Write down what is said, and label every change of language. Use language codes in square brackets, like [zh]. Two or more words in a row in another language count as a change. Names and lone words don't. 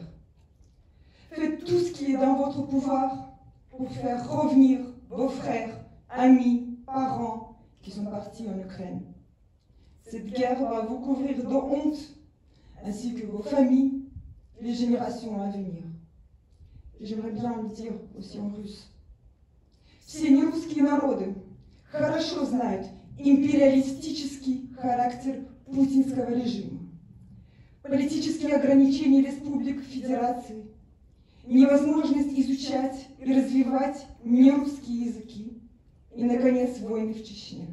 [fr] Faites tout ce qui est dans votre pouvoir pour faire revenir vos frères, amis, parents qui sont partis en Ukraine. Cette guerre va vous couvrir de honte, ainsi que vos familles, les générations à venir. Et j'aimerais bien le dire aussi en russe. [ru] Все нерусские народы хорошо знают империалистический характер путинского режима, политические ограничения республик Федерации, невозможность изучать и развивать нерусские языки и, наконец, войны в Чечне.